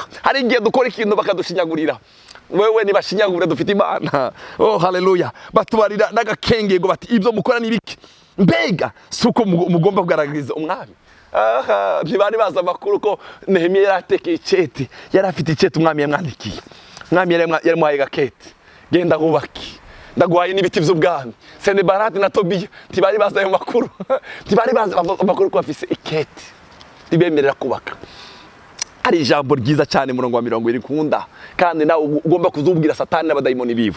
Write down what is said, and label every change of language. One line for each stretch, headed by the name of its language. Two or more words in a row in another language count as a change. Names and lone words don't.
Rundi: Hari igihe dukora ikintu bakadushinyagurira. Wewe nibashinyagure dufite Imana. Oh haleluya. Batubarira n'agakengego bati ibyo mukora ni biki? Mbega suko mugomba kugaragariza umwami. Ntibari baza amakuru ko Nehemiya yaratekeye iceti, yarafite iceti umwami yamwandikiye. Umwami yaramuhaye gakete, genda hubaki, ndaguhaye n'ibiti by'ubwami. Senebarati na Tobiya ntibari baza ayo makuru. Ntibari baza amakuru ko afise iketi ribemerera kubaka. Hari ijambo ryiza cyane murongo wa 20 nkunda, kandi nawe ugomba kuzubwira Satani n'abadayimoni biwe.